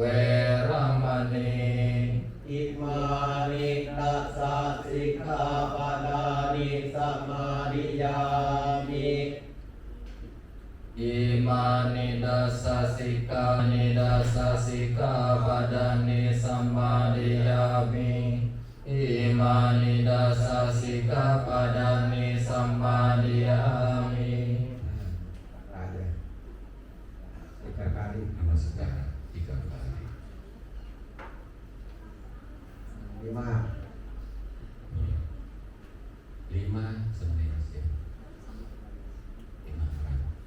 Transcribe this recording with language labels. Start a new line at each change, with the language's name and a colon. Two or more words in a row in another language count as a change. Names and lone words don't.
Pali: ระมณีอิมานิตัสสะสิกขาปดานิสัมมาดิยามิอิมานิดัสสะสิกขานิดัสสะสิกขาปดานิสัมมาดิยามิอิมานิดัสสะสิกขาปดานิสัมมาดิยามิ
Indonesian: Ada. Tiga kali. Namaskar 3 kali. 5. 5 semenit ya. 5 orang.